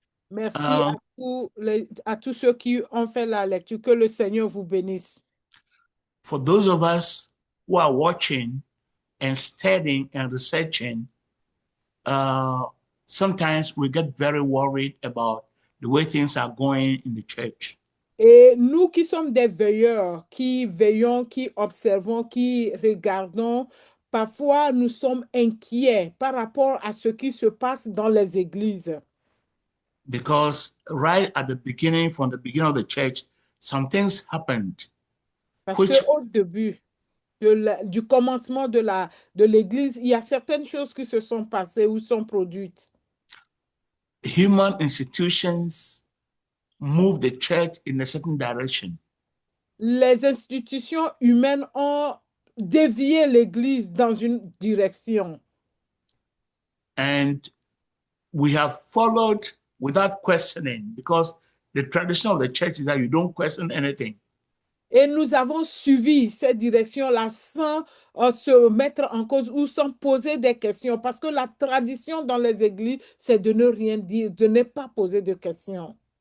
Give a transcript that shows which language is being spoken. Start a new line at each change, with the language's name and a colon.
French: Merci à tous ceux qui ont fait la lecture. Que le Seigneur vous bénisse.
English: For those of us who are watching and studying and researching, sometimes we get very worried about the way things are going in the church.
French: Et nous qui sommes des veilleurs, qui veillons, qui observons, qui regardons, parfois nous sommes inquiets par rapport à ce qui se passe dans les églises.
English: Because right at the beginning, from the beginning of the church, some things happened.
French: Parce
English: Which,
French: qu'au début du commencement de l'église, il y a certaines choses qui se sont passées ou sont produites.
English: human institutions move the church in a certain direction.
French: Les institutions humaines ont dévié l'église dans une direction.
English: And we have followed without questioning, because the tradition of the church is that you don't question anything.
French: Et nous avons suivi cette direction-là sans se mettre en cause ou sans poser des questions, parce que la tradition dans les églises, c'est de ne rien dire, de ne pas poser de questions.